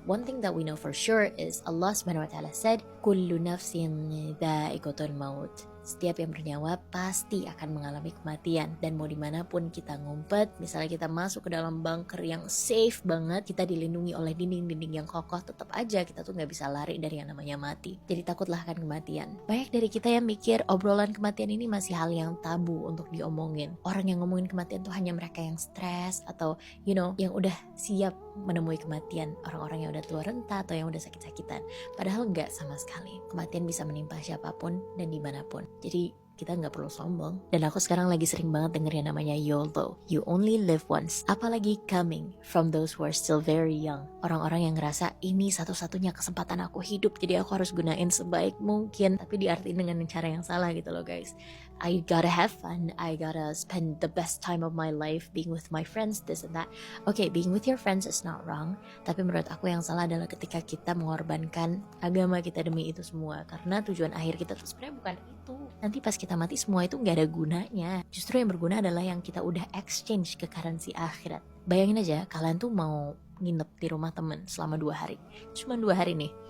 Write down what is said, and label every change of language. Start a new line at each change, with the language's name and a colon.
English: One thing that we know for sure is Allah Subhanahu wa taala said,
Arabic: kullu nafsin dha'iqatul maut.
Indonesian: Setiap yang bernyawa pasti akan mengalami kematian. Dan mau dimanapun kita ngumpet, misalnya kita masuk ke dalam bunker yang safe banget, kita dilindungi oleh dinding-dinding yang kokoh, tetap aja kita tuh gak bisa lari dari yang namanya mati. Jadi takutlah akan kematian. Banyak dari kita yang mikir obrolan kematian ini masih hal yang tabu untuk diomongin. Orang yang ngomongin kematian tuh hanya mereka yang stres atau yang udah siap menemui kematian. Orang-orang yang udah tua renta atau yang udah sakit-sakitan. Padahal enggak sama sekali. Kematian bisa menimpa siapapun dan dimanapun. Jadi kita gak perlu sombong. Dan aku sekarang lagi sering banget denger yang namanya YOLO,
English: you only live once.
Indonesian: Apalagi
English: coming from those who are still very young.
Indonesian: Orang-orang yang ngerasa ini satu-satunya kesempatan aku hidup, jadi aku harus gunain sebaik mungkin. Tapi diartiin dengan cara yang salah gitu loh guys.
English: I gotta have fun, I gotta spend the best time of my life being with my friends, this and that. Okay, being with your friends is not wrong.
Indonesian: Tapi menurut aku yang salah adalah ketika kita mengorbankan agama kita demi itu semua. Karena tujuan akhir kita tuh sebenarnya bukan itu. Nanti pas kita mati semua itu gak ada gunanya. Justru yang berguna adalah yang kita udah exchange ke currency akhirat. Bayangin aja kalian tuh mau nginep di rumah temen selama 2 hari. Cuma 2 hari nih.